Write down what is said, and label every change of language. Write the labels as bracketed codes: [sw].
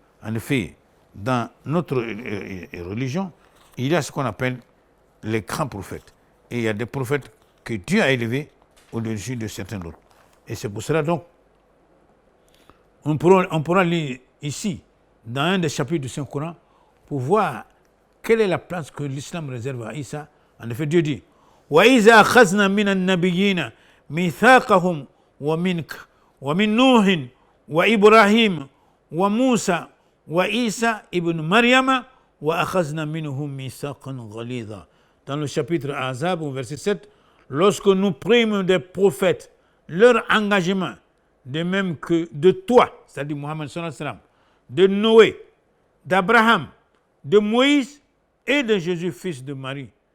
[fr] En effet, dans notre religion, il y a ce qu'on appelle les grands prophètes. Et il y a des prophètes que Dieu a élevés au-dessus de certains autres. Et c'est pour cela donc, on pourra lire ici, dans un des chapitres du Saint-Coran, pour voir quelle est la place que l'islam réserve à Isa. En effet, Dieu dit [ar] وَإِذَا أَخَذْنَا مِنَ النَّبِيِّينَ مِيثَاقَهُمْ وَمِنْكَ وَمِنْ نُوحٍ وَإِبْرَاهِيمَ وَمُوسَى وَإِيسَى ابن مَرْيَمَ وَأَخَذْنَا مِنْهُمْ مِيثَاقًا غَلِيظًا. [fr] Dans le chapitre Ahzab, au verset 7, lorsque nous prîmes des prophètes leur engagement, de même que de toi, c'est-à-dire Mohammed sallallahu alayhi wa sallam, de Noé, d'Abraham, de Moïse et de Jésus, fils de Marie.